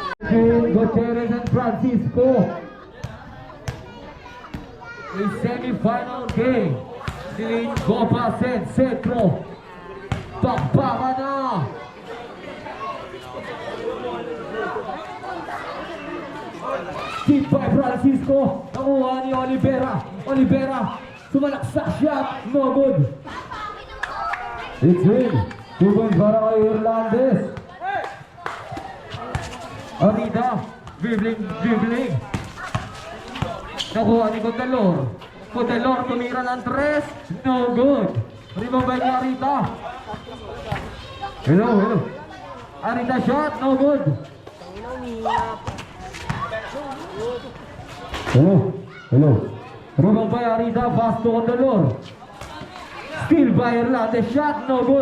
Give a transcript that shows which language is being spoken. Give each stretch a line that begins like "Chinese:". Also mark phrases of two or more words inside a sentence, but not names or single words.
English: between Gutierrez and Francisco. A semi-final game.
Filipino: Silin Copa Centro. Bakbaka na.
English: Tip by Francisco.
Filipino: Nakuha ni Olivera. Sumalaksak shot.
English: No good. It's in. 2 points
Filipino: para kay
English: Hernandez. Arita. Dribbling.
Filipino: Nakuha ni Condalor tumira ng 3.
English: No good. Rebound by Arita. Hello. Arita shot. No good. Hello. Rebound by Arita. Pass to Condalor. Steal by Hernandez. Shot. No good.